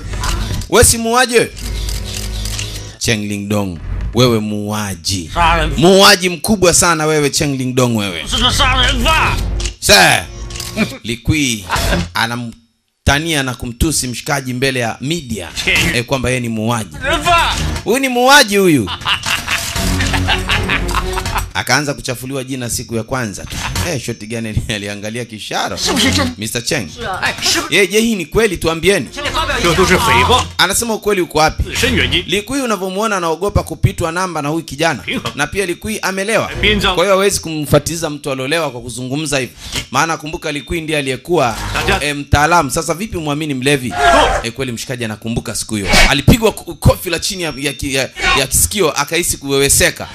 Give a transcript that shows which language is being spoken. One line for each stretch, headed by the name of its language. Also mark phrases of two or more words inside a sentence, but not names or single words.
Swahili: Wewe si muuaji wewe. Cheng Ling Dong, wewe muuaji.
Chinese: 杀人
Swahili: Muuaji mkubwa sana wewe Cheng Ling Dong wewe.
Chinese: 是个杀人犯。
Swahili: Sasa Likui anamtania na kumtusi mshikaji mbele ya media kwamba yeye ni muuaji.
Chinese: 人犯。
Swahili: Huyu ni muuaji huyu. Akaanza kuchafuliwa jina siku ya kwanza. Shoti gani aliangalia kisharo?
Chinese: 是不是真？ Mr. Cheng. 哎，是不是？
Swahili: Je, hii ni kweli tuambieni?
Chinese: 请你发表一这都是下。诽谤，
Swahili: Anasema ukweli uko wapi?
Chinese: 自身原因。
Swahili: Likui unavyomuona anaogopa kupitwa namba na huyu kijana. Na pia Likui amelewa. Kwa hiyo hawezi kumfuatiza mtu aliolewa kwa kuzungumza hivi. Maana kumbuka Likui ndiye aliyekuwa mtaalamu. Sasa vipi muamini mlevi? Kweli mshikaji anakumbuka siku hiyo. Alipigwa kofi la chini ya kisikio akahisi kuweweseka.